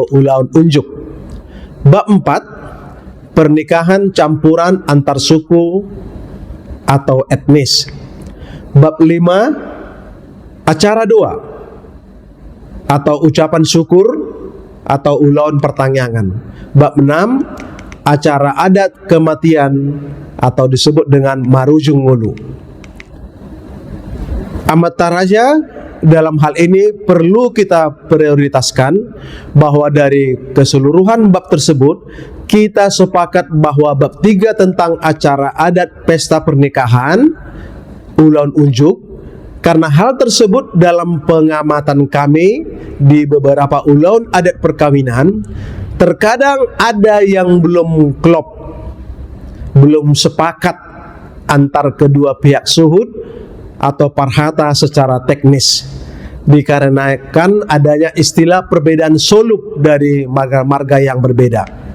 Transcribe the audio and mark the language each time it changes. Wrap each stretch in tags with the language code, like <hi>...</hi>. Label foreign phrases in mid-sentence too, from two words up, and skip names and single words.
<bbc>ulaun unjuk,</bbc> <id>bab 4 pernikahan campuran antar suku atau etnis, bab 5 acara doa atau ucapan syukur atau</id> <bbc>ulaun pertangyangan,</bbc> <id>bab 6 acara adat kematian atau disebut dengan</id> <bbc>marujung ngulu. Amata Raja,</bbc> <id>dalam hal ini perlu kita prioritaskan bahwa dari keseluruhan bab tersebut kita sepakat bahwa bab 3 tentang acara adat pesta pernikahan</id> <bbc>ulaun unjuk,</bbc> <id>karena hal tersebut dalam pengamatan kami di beberapa ulaun adat perkawinan terkadang ada yang belum klop, belum sepakat antar kedua pihak suhud atau parhata secara teknis, dikarenakan adanya istilah perbedaan suluk dari marga-marga yang berbeda.</id>